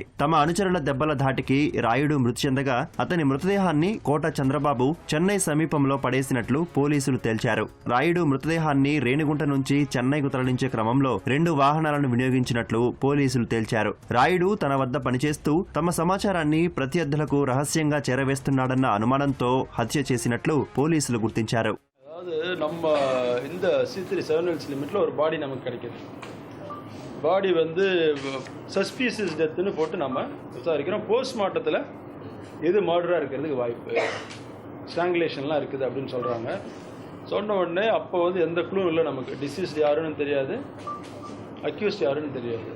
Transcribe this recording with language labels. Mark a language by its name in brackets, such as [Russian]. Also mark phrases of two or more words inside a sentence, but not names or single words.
[Telugu] తమ అనుచరుల దెబ్బల ధాటికి రాయుడు మృతి చెందగా అతని మృతదేహాన్ని కోట చంద్రబాబు చెన్నై సమీపంలో పడేసినట్లు పోలీసులు తేల్చారు. రాయుడు మృతదేహాన్ని రేణిగుంట నుంచి చెన్నైకు తరలించే క్రమంలో 2 వాహనాలను వినియోగించినట్లు పోలీసులు తేల్చారు. రాయుడు తన వద్ద పనిచేస్తూ తమ సమాచారాన్ని ప్రత్యర్థులకు రహస్యంగా చేరవేస్తున్నాడన్న అనుమానంతో హత్య చేసినట్లు పోలీసులు గుర్తించారు. [Tamil] நம்ம இந்த C3 [English] surveillance limit [Tamil] ஒரு பாடி நமக்கு கிடைக்குது. பாடி வந்து [English] suspicious death [Tamil] போட்டு நம்ம விசாரிக்கிறோம். போஸ்ட்மார்ட்டத்தில் எது மர்டராக இருக்கிறதுக்கு வாய்ப்பு, ஸ்ட்ராங்குலேஷன்லாம் இருக்குது அப்படின்னு சொல்கிறாங்க. சொன்ன உடனே அப்போ வந்து எந்த க்ளூவும் இல்லை நமக்கு. டிசீஸ்டு யாருன்னு தெரியாது, அக்யூஸ்ட் யாருன்னு தெரியாது.